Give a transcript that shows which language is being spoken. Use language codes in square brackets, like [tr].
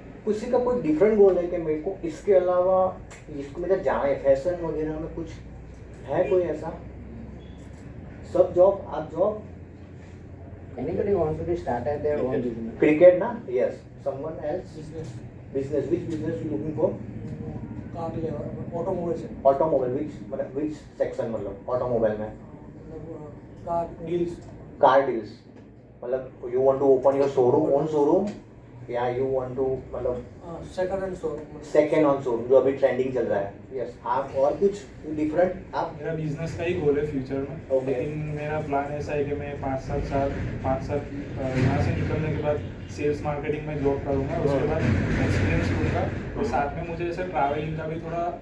[hi] किसी का कोई डिफरेंट गोल है कि मेरे को इसके अलावा इसको मेरा जाना है, फैशन वगैरह में कुछ है कोई ऐसा? सब जॉब, आप job, [en] Anybody wants to be start at their own business. [hi] Cricket ना, yes, someone else, [en] business, business, which business you looking for? car level, automobile से, [hi] ऑटोमोबाइल, which सेक्शन, मतलब ऑटोमोबाइल में [en] मतलब car deals, car deals, मतलब you want to open your showroom, own showroom, या you want to मतलब second hand store, [hi] second on showroom जो अभी trending चल रहा है। यस, आप और कुछ डिफरेंट आप? मेरा बिजनेस का ही गोल है फ्यूचर में। [en] Okay. [hi] लेकिन मेरा प्लान ऐसा है कि मैं 5-7 साल यहाँ से निकलने के बाद सेल्स मार्केटिंग में जॉब करूँगा, उसके बाद एक्सपीरियंस लूँगा, और साथ में मुझे जैसे ट्रैवलिंग का भी थोड़ा,